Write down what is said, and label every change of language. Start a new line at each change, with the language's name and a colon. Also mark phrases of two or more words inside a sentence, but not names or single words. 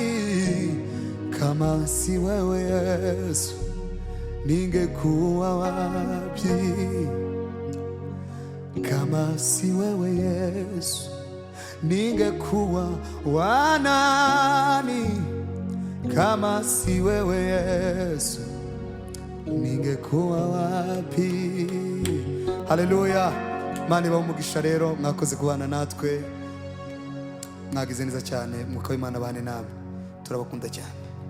Swahili: Kama si wewe Yesu ningekuwa wapi? Kama si wewe Yesu ningekuwa wanani? Kama si wewe Yesu ningekuwa wapi? Haleluya.
Kinyarwanda: Mani bamugisha rero, mwakoze kubana natwe, mwagize neza cyane, mwuka w'Imana bane namwe, turabakunda cyane.